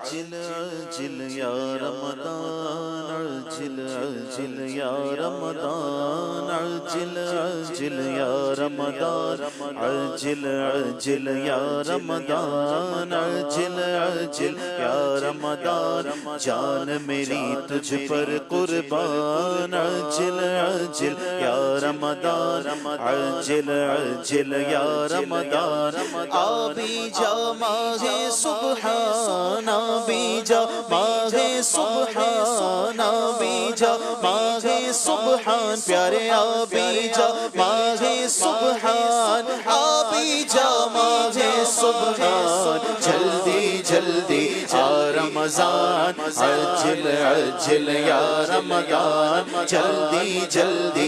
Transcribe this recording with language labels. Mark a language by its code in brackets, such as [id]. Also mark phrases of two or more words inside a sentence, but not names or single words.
[ar] عجل عجل یا رمضان عجل عجل یا رمضان عجل عجل یا رمضان عجل عجل یا رمضان عجل عجل یا رمضان [ur] جان میری تجھ پر قربان [ar] عجل عجل یا رمضان عجل عجل یا رمضان [ur] آبی جا ماہ سبحان آبی جا ماہ سبحان آبی جا ماہ سبحان پیارے آبی جا ماہ سبحان آبی جا ماہ سبحان جلدی جلدی آ رمضان [ar] عجل عجل یا رمضان [ur] جلدی جلدی